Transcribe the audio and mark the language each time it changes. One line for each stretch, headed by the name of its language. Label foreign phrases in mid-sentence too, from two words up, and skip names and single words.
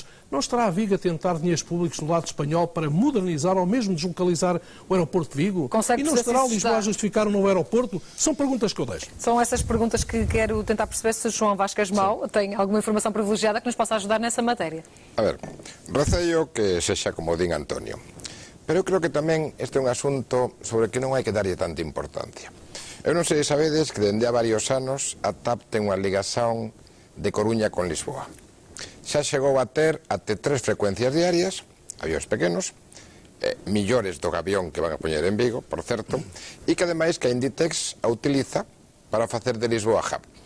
Portuguese: Não estará a Vigo a tentar dinheiros públicos do lado espanhol para modernizar ou mesmo deslocalizar o aeroporto de Vigo? Consegue e não estará Lisboa a justificar um novo aeroporto? São perguntas que eu deixo. São essas perguntas que quero tentar perceber se o João Vasquez Mau tem alguma informação privilegiada que nos possa ajudar nessa matéria.
Galician: A ver, receio que sexa como din Antonio. Pero eu creo que tamén este é un asunto sobre que non hai que darlle tanta importancia. Eu non sei se sabedes que dende há varios anos a TAP ten unha ligación de Coruña con Lisboa. Xa chegou a ter até 3 frecuencias diarias, avións pequenos, millores do avión que van a poñer en Vigo, por certo, e que ademais que a Inditex a utiliza para facer de Lisboa hub.